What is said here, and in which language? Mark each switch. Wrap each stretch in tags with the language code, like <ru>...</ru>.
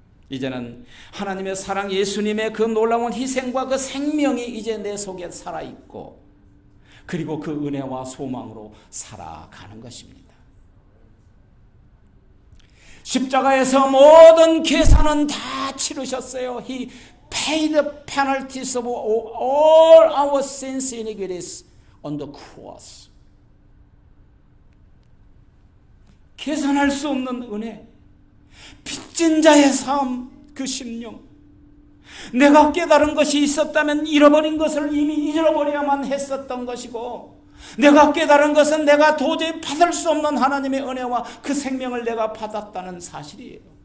<ko>이제는 하나님의 사랑, 예수님의 그 놀라운 희생과 그 생명이 이제 내 속에 살아있고, 그리고 그 은혜와 소망으로 살아가는 것입니다. 십자가에서 모든 계산은 다 치르셨어요.</ko> <en>He paid the penalties of all our sins and iniquities on the cross.</en> <ko>계산할 수 없는 은혜, 빚진 자의 삶, 그 심령. 내가 깨달은 것이 있었다면 잃어버린 것을 이미 잊어버려야만 했었던 것이고, 내가 깨달은 것은 내가 도저히 받을 수 없는 하나님의 은혜와 그 생명을 내가 받았다는 사실이에요.</ko>